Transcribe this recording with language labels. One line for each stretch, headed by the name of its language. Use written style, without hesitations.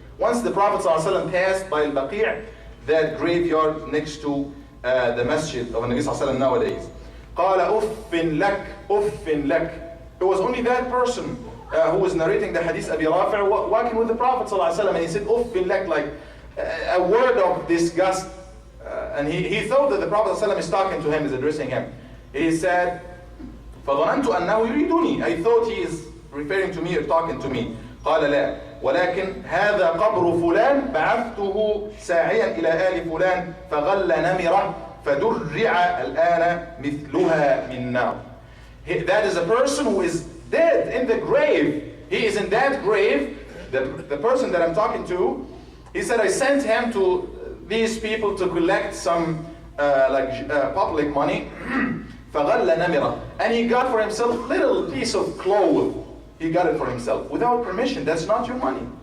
English: Once the Prophet صلى الله عليه وسلم passed by al-Baqi', that graveyard next to the masjid of Nabi sallallahu alaihi wasallam nowadays.
Arabic: قال أف لك أف لك.
English: It was only that person who was narrating the hadith, Abi Rafi, walking with the Prophet ﷺ, and he said, "Uff lak," like a word of disgust. And he thought that the Prophet ﷺ is talking to him, is addressing him. He said,
Arabic: فَظَنَنْتُ أَنَّهُ يُرِيدُنِي.
English: I thought he is referring to me or talking to me.
Arabic: قال لا ولكن هذا قبر فلان بعثته ساعيا إلى آل فلان فغل نمرة فدرع الآن مثلها من نار.
English: That is a person who is dead in the grave. He is in that grave. The person that I'm talking to, he said, I sent him to these people to collect some public money.
Arabic: فَغَلَّ نَمِرًا.
English: And he got for himself a little piece of cloth. He got it for himself without permission. That's not your money.